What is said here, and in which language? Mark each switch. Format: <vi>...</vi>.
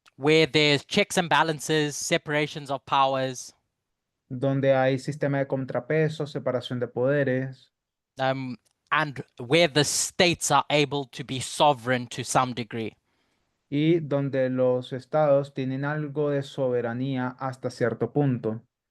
<en>where there's checks and balances, separations of powers,</en> <es>donde hay sistema de contrapesos, separación de poderes,</es> <en>and where the states are able to be sovereign to some degree.</en> <es>y donde los estados tienen algo de soberanía hasta cierto punto.</es>